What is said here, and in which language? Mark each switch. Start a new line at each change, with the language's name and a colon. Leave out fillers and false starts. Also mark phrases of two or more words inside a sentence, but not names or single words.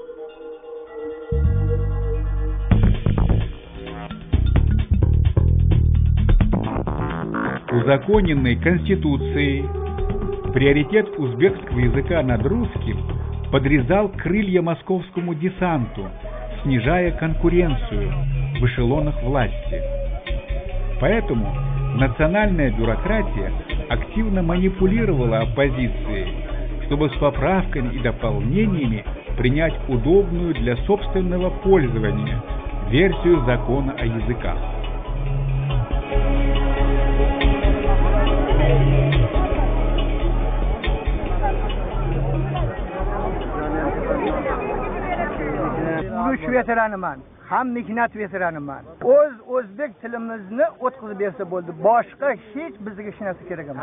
Russian: Узаконенной Конституцией приоритет узбекского языка над русским подрезал крылья московскому десанту, снижая конкуренцию в эшелонах власти. Поэтому национальная бюрократия активно манипулировала оппозицией, чтобы с поправками и дополнениями принять удобную для собственного пользования версию закона о языках.
Uzbek: veteraniman, ham mehnat veteraniman. O'zbek tilimizni o'tkazib bersa bo'ldi. Boshqa hech bizga hech narsa kerak emas.